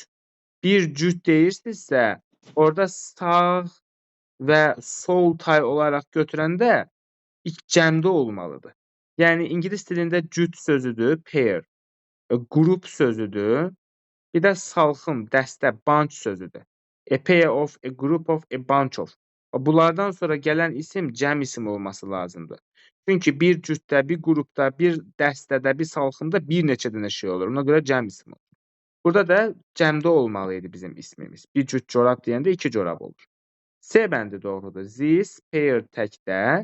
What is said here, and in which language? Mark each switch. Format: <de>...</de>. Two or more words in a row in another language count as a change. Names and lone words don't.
<az>Bir cüt deyirsinizsə, orada sağ və sol tay olaraq götürəndə cəmdə olmalıdır. Yəni, ingilis dilində cüt sözüdür, pair. Qrup sözüdür. Bir də salxım, dəstə, bunch sözüdür.</az> <en>A pair of, a group of, a bunch of.</en> <az>Bunlardan sonra gələn isim cəm isim olması lazımdır. Çünki bir cütdə, bir qrupda, bir dəstədə, bir salxımda bir neçə dənə şey olur. Ona görə cəm isim olur. Burada da cəmdə olmalı idi bizim ismimiz. Bir cüt corab deyəndə iki corab olur. C bəndi doğrudur.</az> <en>This pair</en> <az>təkdə.</az>